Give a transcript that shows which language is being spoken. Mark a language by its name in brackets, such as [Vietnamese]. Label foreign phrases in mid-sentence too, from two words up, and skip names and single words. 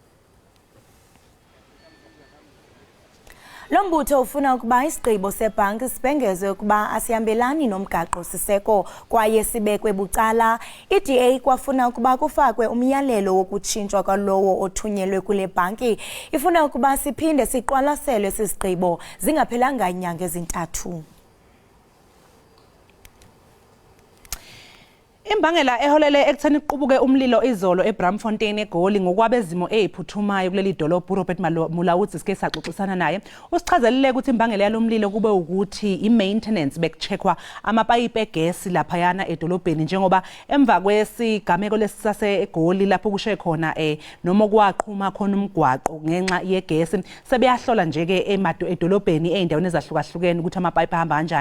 [Xhosa] Lo mbutho ufuna ukuba isigqibo sebhanki sibhengezwe ukuba asihambelani nomgaqo siseko kwaye sibekwe bucala. I-DA kwafuna ukuba kufakwe umyalelo wokutshintshwa kwalowo othunyelwe kule bhanki. Ifuna ukuba siphinde siqwalaselwe sisigqibo zingaphelanga inyanga ezintathu. [Zulu] Imbangela eholele ekutheni kuqubuke umlilo izolo eBramfontein eGoli ngokwabezimo eziphuthumayo kuleli dolobha uRobert Mulawuthi sike saxoxisana naye usichazelile ukuthi imbangela yalomlilo kube ukuthi imaintenance bekucheckwa amapayipi egesi lapha yana edolobheni njengoba emva kwesigameko lesisase eGoli lapho kushe khona noma kwaqhuma khona umgwaqo ngenxa yegesi sebeyahlola nje ke edolobheni eindaweni ezahlukahlukene ukuthi amapayipi ahamba kanjani.